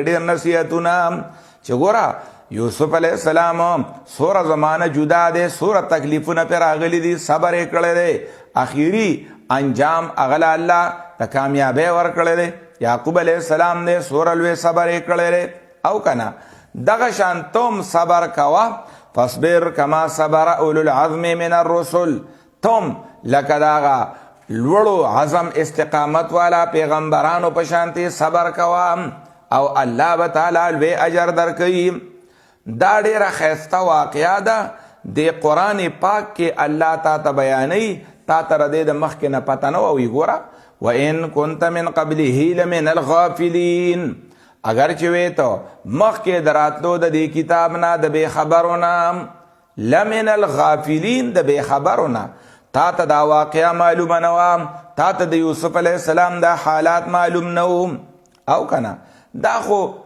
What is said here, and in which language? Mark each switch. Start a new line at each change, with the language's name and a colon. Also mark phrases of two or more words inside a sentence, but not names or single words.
Pashto: ډېر نصیحتونه چې ګوره یوسف
Arabic: علیه السلام
Pashto: څومره زمانه جدا دی څومره تکلیفونه پرې راغلي دي صبر یې کړی دی اخیري انجام هغه له الله د کامیابۍ ورکړی دی یعقوب
Arabic: علیه السلام
Pashto: دی څومره لوی صبر یې کړی دی او که نه دغه شان تم صبر کوه
Arabic: فاصبر کما صبر اولو العظم من الرسل
Pashto: تم لکه دغه لوړو عزم استقامت والا پیغمبرانو په شانتې صبر کوه او الله به تعالی لوی اجر درکوي دا ډېره ښایسته واقعه ده د قرآن پاک کې الله تا ته بیانوي تا ته د دې د مخکې نه پته نه وي ګوره
Arabic: وان كنت من قبله لمن الغافلین
Pashto: اگر چې وې ته مخکې د راتلو د دې کتاب نه د بې خبرو نه
Arabic: لمن الغافلین
Pashto: د بې خبرو نه تا ته دا واقعه معلومه نه وه تا ته د یوسف
Arabic: علیه السلام
Pashto: دا حالات معلوم نه و او که نه دا خو